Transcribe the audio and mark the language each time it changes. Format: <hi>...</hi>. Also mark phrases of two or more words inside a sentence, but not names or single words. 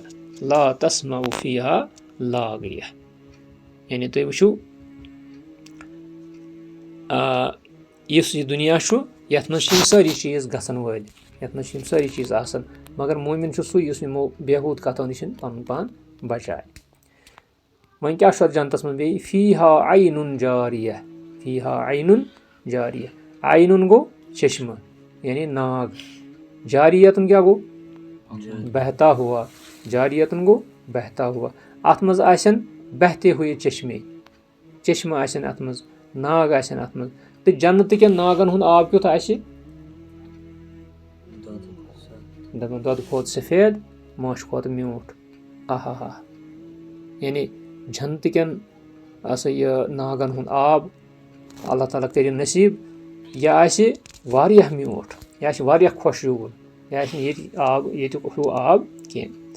<ar>لا تسمع فيها لاغية,</ar> <ks>यानी तुम वुचो इस दुनिया यथ मज सारी चीज गसन वाल, यथ मज सारी चीज आसन, मगर मोमिन सू यमो बेहूद कथों नश पन पान बचाए। वह क्या जन्नतस मज बे</ks> <ar>فيها عين جارية, فيها عين جارية.</ar> <ks>ऐनुन गो चश्मा यानी नाग, जारियतन क्या गो</ks> <hi>बहता हुआ,</hi> <ks>जारियतन गो</ks> <hi>बहता हुआ।</hi> <ks>अत मज आसन</ks> <hi>बहते हुए चश्मे,</hi> <ks>चश्मा आसन अत मज, नाग आसन अत मज। तो जन्नत के नागन हुंद आब क्युथ आसि, दपन दुध खोत सफेद मोश खोत म्यूठ। आहा हा, यानी जन्नत के नागन हुंद आब اللہ تعالیٰ کٔرِنۍ نصیٖب یہِ آسہِ واریاہ میوٗٹھ یہِ آسہِ واریاہ خۄشوُن یہِ آسہِ نہٕ ییٚتہِ آب ییٚتیُک ہیوٗ آب کینٛہہ</ks>